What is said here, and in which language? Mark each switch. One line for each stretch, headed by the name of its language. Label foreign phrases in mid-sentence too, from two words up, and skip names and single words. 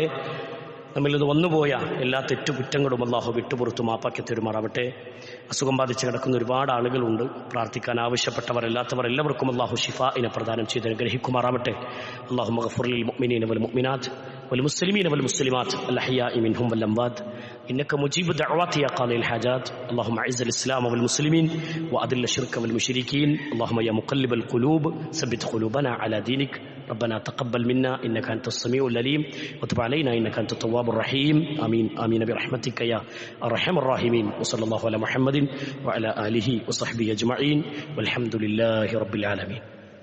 Malayalam: നമ്മിൽ നിന്ന് വന്നുപോയ എല്ലാ തെറ്റുകുറ്റങ്ങളും അല്ലാഹു വിട്ടുപുറത്തു മാപ്പാക്കി തരുമാറാവട്ടെ. അസുഖം ബാധിച്ച് കിടക്കുന്ന ഒരുപാട് ആളുകളുണ്ട്. പ്രാർത്ഥിക്കാൻ ആവശ്യപ്പെട്ടവർ അല്ലാത്തവർ എല്ലാവർക്കും അല്ലാഹു ശിഫാഇനെ പ്രദാനം ചെയ്ത് അനുഗ്രഹിക്കുമാറാവട്ടെ.
Arabic: اللهم اغفر للمؤمنين والمؤمنات والمسلمين والمسلمات الأحياء منهم والأموات إنك مجيب الدعوات يا قاضي الحاجات. اللهم أعز الإسلام والمسلمين وأذل الشرك والمشركين. اللهم يا مقلب القلوب ثبت قلوبنا على دينك. ربنا تقبل منا إنك أنت السميع العليم وتب علينا إنك أنت التواب الرحيم. آمين آمين برحمتك يا أرحم الراحمين. وصلى الله على محمد وعلى آله وصحبه أجمعين والحمد لله رب العالمين.